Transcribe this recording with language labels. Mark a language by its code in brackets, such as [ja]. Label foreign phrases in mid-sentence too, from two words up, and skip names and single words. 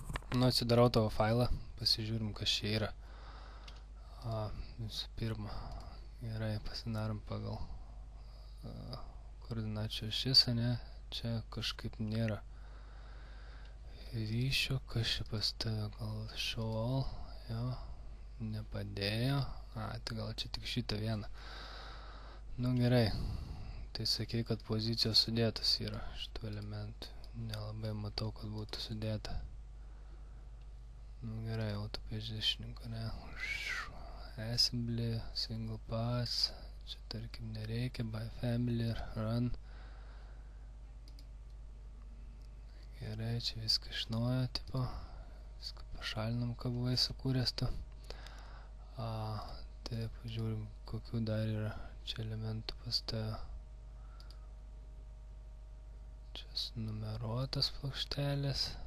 [lt] Nu, atsidarau tavo failą, pasižiūrim, kas čia yra. Visų pirma, gerai, pasidarom pagal koordinačių ašis, ane? Čia kažkaip nėra ryšio, kas čia pas tave, gal [en] show all, [lt] jo, nepadėjo. Tai gal čia tik šitą vieną. Nu gerai, tai sakei, kad pozicijos sudėtas yra šitų elementų. Nelabai matau, kad būtų sudėta. Nu gerai, autopositioning, ne? [en] Assembly, single pass, [lt] čia tarkim nereikia, [en] by family, run. [lt] Gerai, čia viską iš naujo, tipo, viską pašalinam, ką buvai sukūręs tu. Taip, žiūrim, kokių dar yra čia elementų pas tave. Čia sunumeruotas plokštelės.